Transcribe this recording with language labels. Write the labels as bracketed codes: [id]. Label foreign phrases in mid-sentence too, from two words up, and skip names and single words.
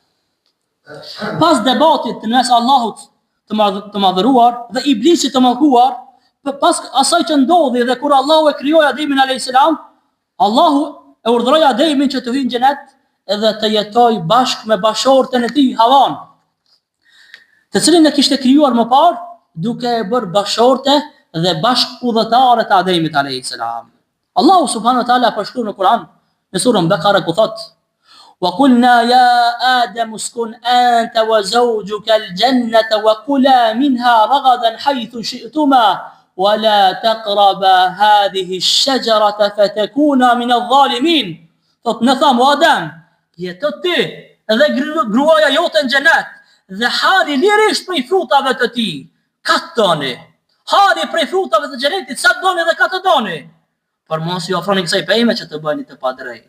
[sq] Pas debatit në mes Allahut të madhëruar dhe Iblisit të mallkuar, pas asaj që ndodhi dhe kur Allahu e krijoi Ademin [ar] عليه السلام, [sq] Allahu e urdhëroi Ademin që të hyjë në xhenet edhe të jetojë bashkë me bashortën e tij Havan, të cilin e kishte krijuar më parë, duke e bërë bashorte dhe bashkëudhëtare të Ademit [ar] عليه السلام. [sq] Allahu [ar] سبحانه وتعالى [sq] përshkruan në Kur'an në surën Bekara ku thotë: [ar] وَقُلْنَا يَا آدَمُ اسْكُنْ أَنْتَ وَزَوْجُكَ الْجَنَّةَ وَكُلَا مِنْهَا رَغَدًا حَيْثُ شِئْتُمَا وَلَا تَقْرَبَا هَذِهِ الشَّجَرَةَ فَتَكُونَا مِنَ الظَّالِمِينَ. [sq] Thot në thamë, o Adem, jeto ti dhe gruaja jote në xhenet dhe hani lirisht prej frutave të tij. Ka të doni. Hani prej frutave të xhenetit sa doni dhe ka të doni. Por mos ju ofroni kësaj pejme që të bëni të padrejtë.